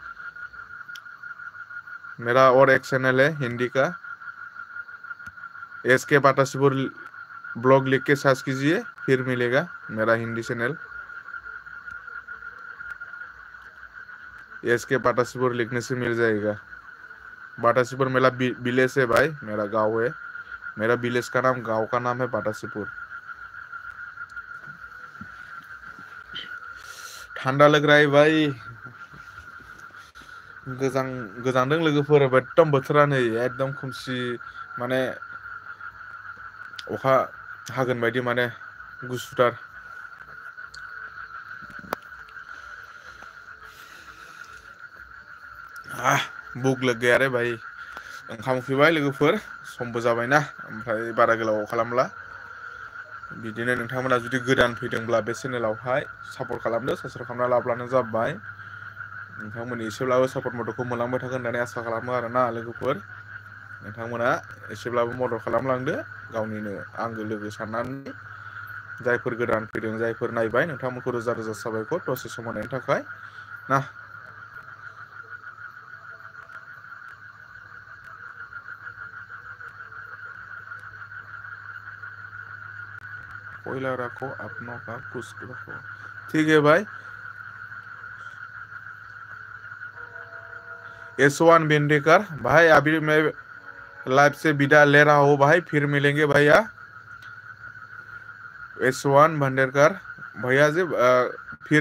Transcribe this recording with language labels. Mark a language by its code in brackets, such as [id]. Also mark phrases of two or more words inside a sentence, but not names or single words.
[hi] मेरा और एक चैनल है हिंदी का SK पाटासीपुर ब्लॉग लिख के सर्च कीजिए फिर मिलेगा मेरा हिंदी चैनल SK पाटासीपुर लिखने से मिल जाएगा बाटासीपुर मेरा विलेज है भाई मेरा गांव है मेरा विलेज का नाम गांव का नाम है बाटासीपुर ठंडा लग रहा है भाई [brx] गोजांदों लोगोफोर एकदम बोथोरा नै एकदम खोमसि माने अखा हागोन बायदि माने गुसुथार बुक [hi] लग गया रे भाई [brx] ओंखाम उखैबाय लोगोफोर समबो जाबायना ओमफ्राय बारा गोलाव खालामला बिदिनो नोंथांमोना जुदि गोदान फैदोंब्ला बे चेनेलावहाय सापर्ट खालामदो साबस्क्राइब खालामना लाब्लानो जाबाय नोंथांमोननि एसेब्लाबो सापर्ट मददखौ मोनलांबाय थागोन होननानै आसा खालामो आरोना लोगोफोर नोंथांमोना एसेब्लाबो मदद खालामलांदो गावनिनो आंगो लोगो साननानै जायफोर गोदान फैदों जायफोर नायबाय नोंथांमोनखौ रोजा रोजा साबायखर दसे सम होनायनि थाखाय ना [hi] कोयला रखो अपनों का कुछ रखो ठीक है भाई S1 बेंडेकर भाई अभी मैं लाइव से विदा ले रहा हूँ भाई फिर मिलेंगे भैया S1 भंडेरकर भैया जी फिर